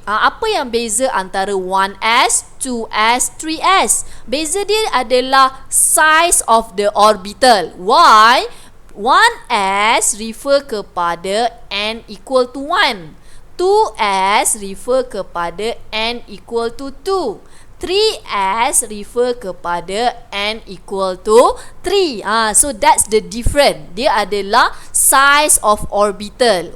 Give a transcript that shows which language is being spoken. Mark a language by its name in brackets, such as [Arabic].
[Malay] Apa yang beza antara 1S, 2S, 3S? Beza dia adalah [English] size of the orbital. Why? [Malay] 1s refer kepada n equal to 1. 2s refer kepada n equal to 2. 3s refer kepada n equal to 3. [English] So that's the difference. [Malay] Dia adalah [English] size of orbital.